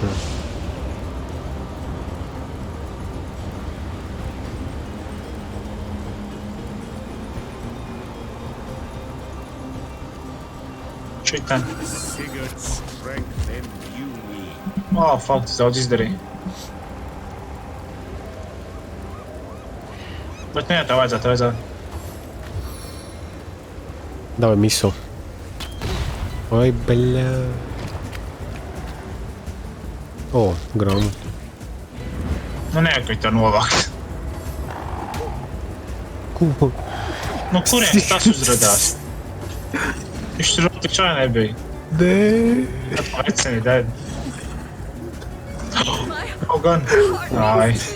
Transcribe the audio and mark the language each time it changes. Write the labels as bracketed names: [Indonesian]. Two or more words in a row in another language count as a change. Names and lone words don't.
[Latvian] Šitan. Fuck, tas daudz izdarīja. Bet nu jā, tā vajadzētu. [Russian] Давай мису. Ой, бля. О, грамотно. [Latvian] Nu nejauki to novākt. Ko? Nu kurienes tas uzradās? Viņš tur tik šai nebija. Nē. Tad aicini, dēļ. Gan. Ai.